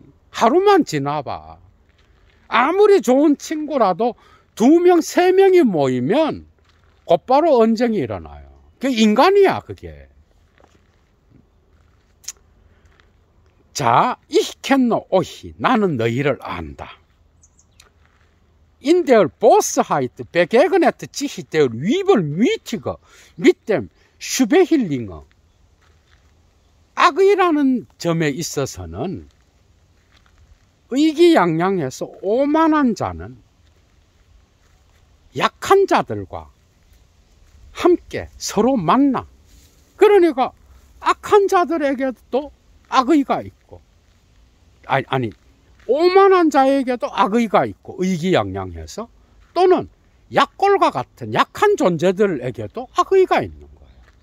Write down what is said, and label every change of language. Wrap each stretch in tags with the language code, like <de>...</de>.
<ko>하루만 지나봐. 아무리 좋은 친구라도 2명, 3명이 모이면 곧바로 언쟁이 일어나요. 그 인간이야, 그게. 자,</ko> <de>ich kenne euch,</de> <ko>나는 너희를 안다.</ko> <de>In der Bosheit begegnet sich der Übelmütige mit dem Schwächlinge.</de> <ko>악의라는 점에 있어서는 의기양양해서 오만한 자는 약한 자들과 함께 서로 만나. 그러니까 악한 자들에게도 악의가 있고, 아니 오만한 자에게도 악의가 있고 의기양양해서, 또는 약골과 같은 약한 존재들에게도 악의가 있는 거예요.</ko>